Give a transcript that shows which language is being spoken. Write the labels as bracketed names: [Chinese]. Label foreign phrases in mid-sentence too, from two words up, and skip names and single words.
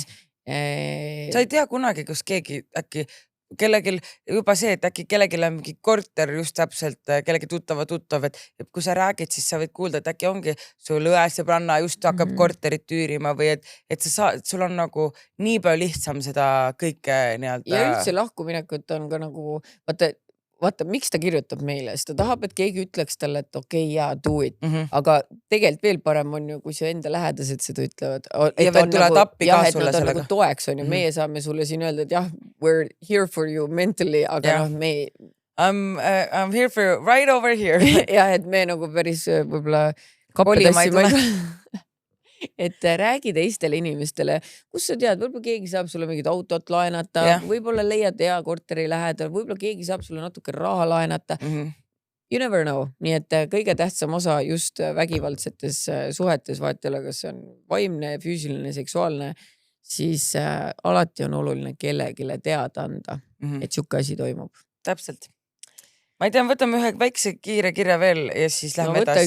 [Estonian] Sa ei tea kunagi, kus keegi äkki kellegil juba see, et äkki kellegil on mingi korter just täpselt, kellegi tuttav, et kui sa räägid, siis sa võid kuulda, et äkki ongi sul õesõbranna just hakkab korterit üürima või et sa saad, sul on nagu nii palju lihtsam seda kõike nii-öelda. Ja üldse lahkuminekut on ka nagu, vaata, miks ta kirjutab meile, sest ta tahab, et keegi ütleks talle, et okei, jaa, [English] do it. [Estonian] Aga tegelikult veel parem on ju, kui su enda lähedased seda ütlevad. Ja veel tuleb appi ka sulle sellega. Nagu toeks on ju, meie saame sulle siin öelda, et jah, [English] we're here for you mentally, [Estonian] aga me... [English] I'm here for you, right over here. [Estonian] Ja, et me nagu päris võib-olla kappedassi et räägi teistele inimestele, kus sa tead, võib-olla keegi saab sulle mingit autot laenata, võib-olla leiad hea korteri lähedal, võib-olla keegi saab sulle natuke raha laenata. [English] You never know. [Estonian] Nii et kõige tähtsam osa just vägivaldsetes suhetes, vaatele, kas see on vaimne, füüsiline, seksuaalne, siis alati on oluline kellegile teada anda, et siuke asi toimub. Täpselt. Ma ei tea, võtame ühe väikse kiire kirja veel ja siis lähme edasi.